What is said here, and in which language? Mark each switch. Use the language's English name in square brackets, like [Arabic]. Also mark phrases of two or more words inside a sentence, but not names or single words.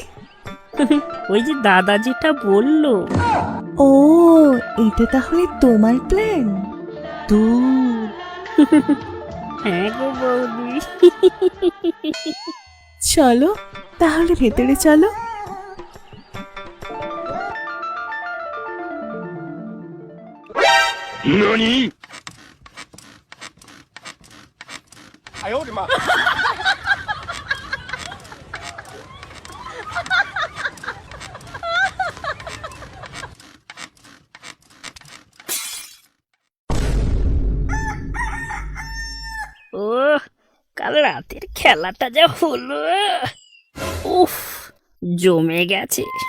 [Bangla] ওই যে দাদা যেটা বললো। ও, এটা তাহলে তোমার প্ল্যান? দুধ? হ্যাঁ গো বৌদি। চলো তাহলে ভেতরে চলো। [Chinese] 何？哎呦我的妈！ [Bangla] ও কাল রাতের খেলাটা যা হলো, উফ, জমে গেছে।